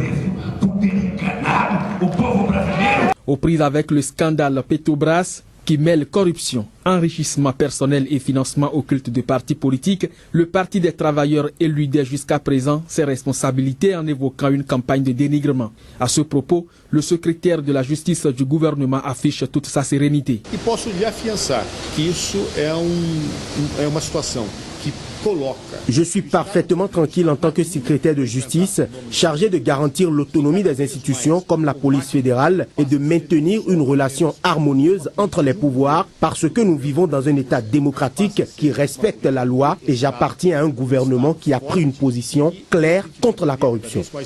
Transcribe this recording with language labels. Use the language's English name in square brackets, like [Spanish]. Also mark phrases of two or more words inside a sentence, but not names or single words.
[French] Aux prises avec le scandale Petrobras, qui mêle corruption, enrichissement personnel et financement occulte de partis politiques, le Parti des travailleurs éludait jusqu'à présent ses responsabilités en évoquant une campagne de dénigrement. À ce propos, le secrétaire de la justice du gouvernement affiche toute sa sérénité. [Portuguese] E posso lhe afiançar que isso é uma situação que coloca. [French] Je suis parfaitement tranquille en tant que secrétaire de justice, chargé de garantir l'autonomie des institutions comme la police fédérale et de maintenir une relation harmonieuse entre les pouvoirs parce que nous vivons dans un État démocratique qui respecte la loi et j'appartiens à un gouvernement qui a pris une position claire contre la corruption.